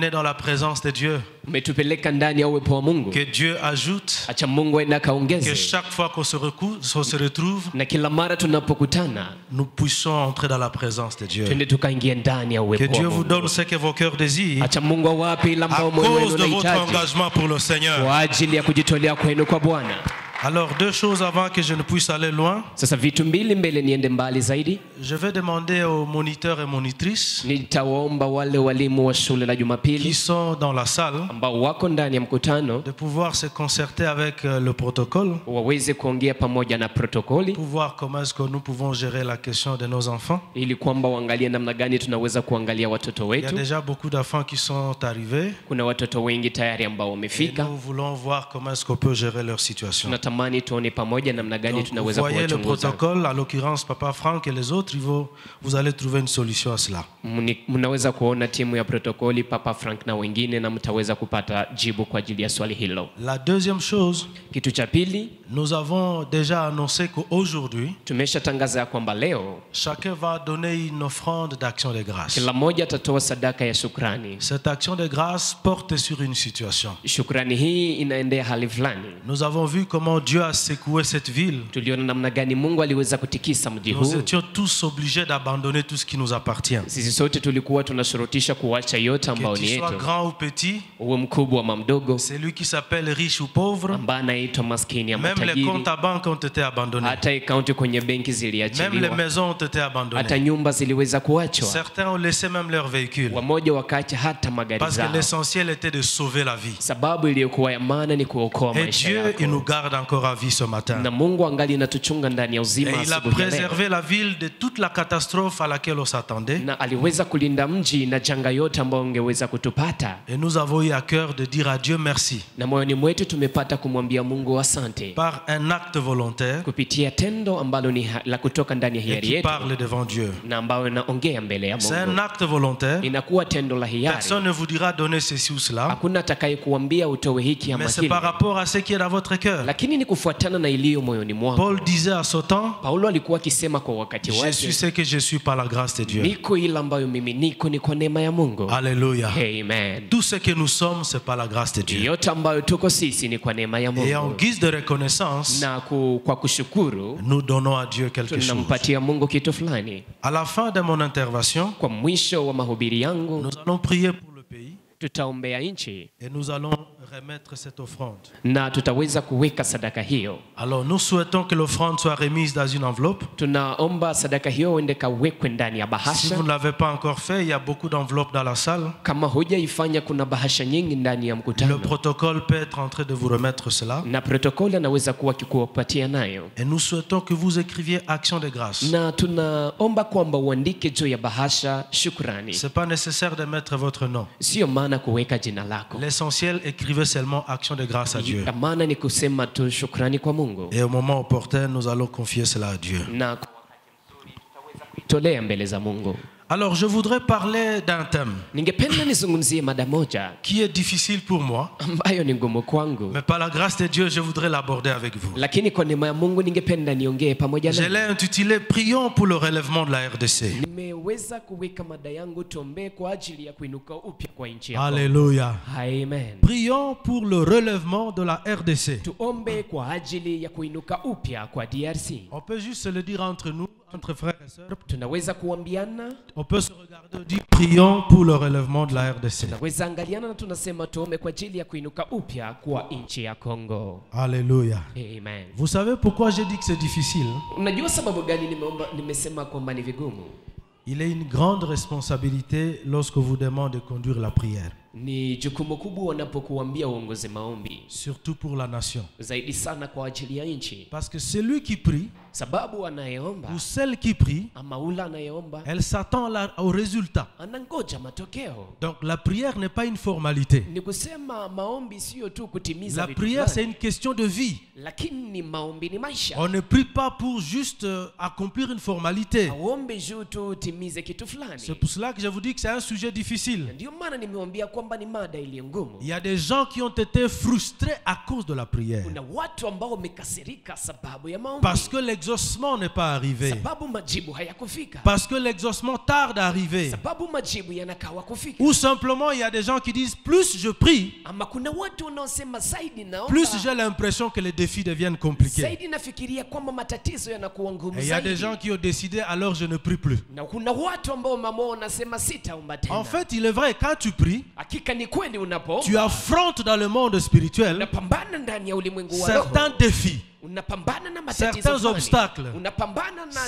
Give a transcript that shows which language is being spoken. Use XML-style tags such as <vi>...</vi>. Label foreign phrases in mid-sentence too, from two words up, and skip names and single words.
<fr>la présence de Dieu.</fr> <sw>Umetupeleka ndani ya uwepo wa Mungu.</sw> <fr>Que Dieu ajoute.</fr> <sw>Acha Mungu aende akaongeze.</sw> <fr>Que chaque fois qu'on se retrouve,</fr> <sw>na kila mara tunapokutana,</sw> <fr>nous puissions entrer dans la présence de Dieu.</fr> <sw>twende tukaingia ndani ya uwepo wa</sw> <fr>Que Dieu</fr> <sw>Mungu.</sw> <fr>vous donne ce que vos cœurs désirent.</fr> <sw>Acha Mungu awape ila</sw> <fr>À</fr> <sw>ambao moyo wenu</sw> <fr>cause de votre</fr> <sw>unahitaji</sw> <fr>engagement pour le Seigneur.</fr> <sw>kwa ajili ya kujitolea kwenu kwa Bwana.</sw> <fr>Alors, deux choses avant que je ne puisse aller loin.</fr> <sw>Sasa vitu mbili mbele niende mbali zaidi.</sw> <fr>Je vais demander aux moniteurs et monitrices</fr> <sw>Nitawaomba wale walimu wa shule la</sw> <fr>qui</fr> <sw>Jumapili</sw> <fr>sont dans la salle</fr> <sw>ambao wako ndani ya mkutano</sw> <fr>de pouvoir se concerter avec le protocole</fr> <sw>waweze kuongea pamoja na protokoli</sw> <fr>pour voir comment est-ce que nous pouvons gérer la question de nos enfants.</fr> <sw>ili kwamba waangalie namna gani tunaweza kuangalia watoto</sw> <fr>Il y a</fr> <sw>wetu.</sw> <fr>déjà beaucoup d'enfants qui sont arrivés</fr> <sw>Kuna watoto wengi tayari ambao</sw> <fr>et</fr> <sw>wamefika.</sw> <fr>nous voulons voir comment est-ce qu'on peut gérer leur situation.</fr> <sw>Tunatamani tuone pamoja namna gani</sw> <fr>Donc, vous</fr> <sw>tunaweza</sw> <fr>voyez le</fr> <sw>kuwachunguza.</sw> <fr>protocole, à l'occurrence Papa Franck et les autres, vous allez trouver une solution à cela.</fr> <sw>Mnaweza kuona timu ya protokoli, Papa Frank na wengine, na mtaweza kupata jibu kwa ajili ya swali hilo.</sw> <fr>La deuxième chose,</fr> <sw>Kitu cha pili,</sw> <fr>nous avons déjà annoncé qu'aujourd'hui,</fr> <sw>tumeshatangaza kwamba leo</sw> <fr>chacun va donner une offrande d'action de grâce.</fr> <sw>kila mmoja atatoa sadaka ya shukrani.</sw> <fr>Cette action de grâce porte sur une situation.</fr> <sw>Shukrani hii inaendea hali fulani.</sw> <fr>Nous avons vu comment Dieu a secoué cette ville.</fr> <sw>Tuliona namna gani Mungu aliweza kutikisa mji</sw> <fr>Nous</fr> <sw>huu.</sw> <fr>étions tous obligés d'abandonner tout ce qui nous appartient.</fr> <sw>Sisi sote tulikuwa tunashurutisha kuacha yote ambao</sw> <fr>Que</fr> <sw>ni</sw> <fr>tu sois</fr> <sw>yetu,</sw> <fr>grand ou petit,</fr> <sw>uwe mkubwa ama mdogo,</sw> <fr>celui qui s'appelle riche ou pauvre,</fr> <sw>ambaye anaitwa maskini ama</sw> <fr>même les</fr> <sw>tajiri.</sw> <fr>comptes à banque ont été abandonnés.</fr> <sw>Hata akaunti kwenye benki</sw> <fr>Même les</fr> <sw>ziliachiliwa,</sw> <fr>maisons ont été</fr> <sw>hata</sw> <fr>abandonnées.</fr> <sw>nyumba ziliweza kuachwa.</sw> <fr>Certains ont laissé même leur véhicule.</fr> <sw>Wamoja wakaacha hata magari</sw> <fr>Parce que</fr> <sw>zao,</sw> <fr>l'essentiel était de sauver la vie.</fr> <sw>sababu iliyokuwa ya maana ni kuokoa</sw> <fr>Et</fr> <sw>maisha</sw> <fr>Dieu, il</fr> <sw>yako.</sw> <fr>nous garde encore à vie ce matin.</fr> <sw>Na Mungu angali anatuchunga ndani ya</sw> <fr>Et</fr> <sw>uzima</sw> <fr>il a</fr> <sw>asubuhi ya leo.</sw> <fr>préservé la ville de toute la catastrophe à laquelle on s'attendait.</fr> <sw>Na aliweza kulinda mji na janga yote ambayo ungeweza kutupata.</sw> <fr>Et nous avons eu à cœur de dire à Dieu merci.</fr> <sw>Na moyoni mwetu tumepata kumwambia Mungu asante</sw> <fr>Par un acte volontaire</fr> <sw>kupitia tendo ambalo ni la kutoka ndani ya</sw> <fr>et</fr> <sw>hiari</sw> <fr>qui</fr> <sw>yetu</sw> <fr>parle devant Dieu.</fr> <sw>na ambayo inaongea mbele ya</sw> <fr>C'est un</fr> <sw>Mungu.</sw> <fr>acte volontaire.</fr> <sw>Inakuwa tendo la hiari.</sw> <fr>Personne ne vous dira donner ceci ou cela.</fr> <sw>Hakuna atakayekuambia utoe hiki ama</sw> <fr>Mais c'est</fr> <sw>kile.</sw> <fr>par rapport à ce qui est dans votre cœur.</fr> <sw>Lakini ni kufuatana na iliyo moyoni mwako.</sw> <fr>Paul disait à son temps,</fr> <sw>Paulo alikuwa akisema kwa wakati</sw> <fr>je suis</fr> <sw>wake,</sw> <fr>ce que je suis par la grâce de Dieu.</fr> <sw>niko ila ambayo mimi niko ni kwa neema ya Mungu.</sw> <fr>Alléluia.</fr> <sw>Amen.</sw> <fr>Tout ce que nous sommes, c'est par la grâce de Dieu.</fr> <sw>Yote ambayo tuko sisi ni kwa neema ya</sw> <fr>Et en</fr> <sw>Mungu.</sw> <fr>guise de reconnaissance,</fr> <sw>Na kwa kushukuru</sw> <fr>nous donnons à Dieu quelque chose.</fr> <sw>tunampatia Mungu kitu fulani.</sw> <fr>À la fin de mon intervention,</fr> <sw>Kwa mwisho wa mahubiri yangu</sw> <fr>nous allons prier pour le pays</fr> <sw>tutaombea nchi</sw> <fr>et nous allons remettre cette offrande.</fr> <sw>na tutaweza kuweka sadaka hiyo.</sw> <fr>Alors nous souhaitons que l'offrande soit remise dans une enveloppe.</fr> <sw>Tunaomba sadaka hiyo ende kawekwe ndani ya</sw> <fr>Si</fr> <sw>bahasha.</sw> <fr>vous ne l'avez pas encore fait, il y a beaucoup d'enveloppes dans la salle.</fr> <sw>Kama hujaifanya, kuna bahasha nyingi ndani ya</sw> <fr>Le</fr> <sw>mkutano,</sw> <fr>protocole peut être en train de vous remettre cela.</fr> <sw>na protokoli anaweza kuwa kikupatia nayo.</sw> <fr>Et nous souhaitons que vous écriviez action de grâce.</fr> <sw>Na tunaomba kwamba uandike juu ya bahasha shukrani.</sw> <fr>C'est pas nécessaire de mettre votre nom.</fr> <sw>Sio maana kuweka jina lako.</sw> <fr>L'essentiel, écrivez seulement action de grâce à Dieu.</fr> <sw>Ya maana ni kusema tu shukrani kwa Mungu.</sw> <fr>Et au moment opportun, nous allons confier cela à Dieu.</fr> <sw>Na kwa wakati mzuri tutaweza kuitolea mbele za Mungu.</sw> <fr>Alors, je voudrais parler d'un thème</fr> <sw>Ningependa nizungumzie mada moja</sw> <fr>qui est difficile pour moi,</fr> <sw>ambayo ni ngumu kwangu,</sw> <fr>mais par la grâce de Dieu, je voudrais l'aborder avec vous.</fr> <sw>lakini kwa neema ya Mungu ningependa niongee pamoja</sw> <fr>Je</fr> <sw>nawe.</sw> <fr>l'ai intitulé Prions pour le relèvement de la RDC.</fr> <sw>Nimeweza kuweka mada yangu tuombee kwa ajili ya kuinuka upya kwa nchi yako.</sw> <fr>Alléluia.</fr> <sw>Amen.</sw> <fr>Prions pour le relèvement de la RDC.</fr> <sw>Tuombe kwa ajili ya kuinuka upya kwa DRC.</sw> <fr>On peut juste se le dire entre nous, entre frères et sœurs.</fr> <sw>Tunaweza kuambiana,</sw> <fr>On peut se regarder et dire prions pour le relèvement de la RDC.</fr> <sw>tunaweza angaliana na tunasema tuombe kwa ajili ya kuinuka upya kwa nchi ya Kongo.</sw> <fr>Alléluia.</fr> <sw>Amen.</sw> <fr>Vous savez pourquoi j'ai dit que c'est difficile?</fr> <sw>Unajua sababu gani nimesema kwamba ni vigumu?</sw> <fr>Il est une grande responsabilité lorsque vous demande de conduire la prière.</fr> <sw>Ni jukumu kubwa wanapokuambia uongoze maombi,</sw> <fr>Surtout pour la nation.</fr> <sw>zaidi sana kwa ajili ya nchi,</sw> <fr>Parce que celui qui prie,</fr> <sw>sababu anayeomba</sw> <fr>ou celle qui prie,</fr> <sw>ama ule anayeomba</sw> <fr>elle s'attend au résultat.</fr> <sw>anangoja matokeo.</sw> <fr>Donc la prière n'est pas une formalité.</fr> <sw>Ni kusema maombi sio tu kutimiza</sw> <fr>La</fr> <sw>vitu</sw> <fr>prière, c'est</fr> <sw>fulani,</sw> <fr>une question de vie.</fr> <sw>lakini maombi ni maisha.</sw> <fr>On ne prie pas pour juste accomplir une formalité.</fr> <sw>Auombe juu tu utimize kitu fulani.</sw> <fr>C'est pour cela que je vous dis que c'est un sujet difficile.</fr> <sw>Ndio maana nimeambia kwamba kwamba ni mada iliyo ngumu.</sw> <fr>Il y a des gens qui ont été frustrés à cause de la prière.</fr> <sw>Kuna watu ambao wamekasirika sababu ya maombi.</sw> <fr>Parce que l'exaucement n'est pas arrivé.</fr> <sw>Sababu majibu hayakufika.</sw> <fr>Parce que l'exaucement tarde à arriver.</fr> <sw>Sababu majibu yanakawa kufika.</sw> <fr>Ou simplement il y a des gens qui disent plus je prie,</fr> <sw>Ama kuna watu wanaosema zaidi naomba,</sw> <fr>plus j'ai l'impression que les défis deviennent compliqués.</fr> <sw>zaidi nafikiria kwamba matatizo yanakuwa ngumu</sw> <fr>Et il y a des</fr> <sw>zaidi.</sw> <fr>gens qui ont décidé alors je ne prie plus.</fr> <sw>Na kuna watu ambao mama wanasema sitaomba tena.</sw> <fr>En fait, il est vrai, quand tu pries,</fr> <sw>Hakika ni kweli</sw> <fr>tu</fr> <sw>unapoomba</sw> <fr>affrontes dans le monde spirituel</fr> <sw>unapambana ndani ya ulimwengu wa roho.</sw> <fr>certains défis,</fr> <sw>Unapambana na matatizo</sw> <fr>certains</fr> <sw>fulani.</sw> <fr>obstacles,</fr> <sw>Unapambana na shida</sw>